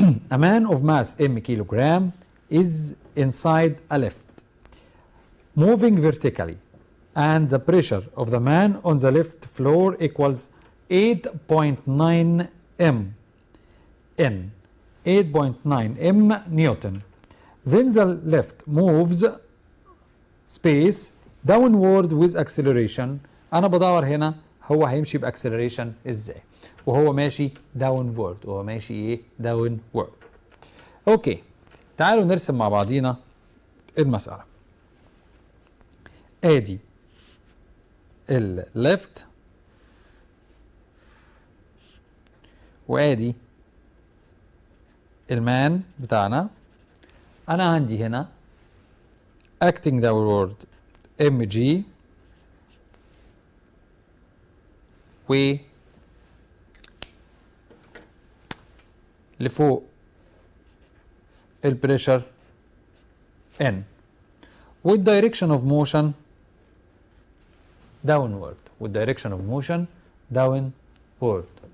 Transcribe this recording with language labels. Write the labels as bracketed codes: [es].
[en] A man of mass m kilogram is inside a lift, moving vertically, and the pressure of the man on the lift floor equals 8.9 m N, 8.9 m Newton. Then the lift moves space downward with acceleration. [ar] أنا بدور هنا هو هيمشي بأكسلريشن إزاي؟ وهو ماشي downward، وهو ماشي إيه؟ downward. أوكي، تعالوا نرسم مع بعضينا المسألة. آدي الليفت وآدي المان بتاعنا. أنا عندي هنا acting downward mg و لفوق البريشر n والdirection of motion downward والdirection of motion downward.